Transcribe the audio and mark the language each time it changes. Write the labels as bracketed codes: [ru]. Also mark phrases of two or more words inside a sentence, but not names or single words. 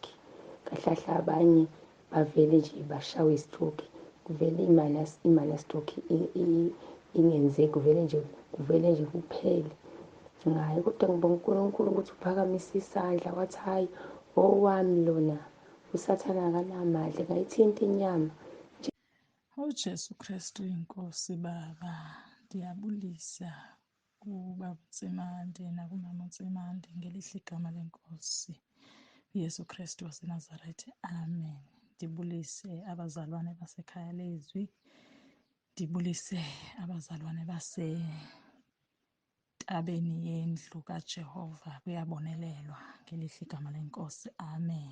[zu] Kahlahla abanye bavele nje bashawe i-stroke, kuvele i-minor stroke ingenzeki, kuvele nje kuphele ngayo. Kodwa ngibonga uNkulunkulu ukuthi uphakamise isandla, wathi hayi, owami lona usathana akanamandla, ngayithinta inyama. uJesu Kristu inkosi baba, [xh] ndiyabulisa kubaba uNtsimande nakumama uNtsimande ngelihle igama lenkosi uYesu Kristu waseNazaretha, amen. Ndibulise abazalwane basekhaya leZwi, ndibulise abazalwane basentabeni yendlu kaJehova, kuyabonelelwa ngelihle igama lenkosi, amen.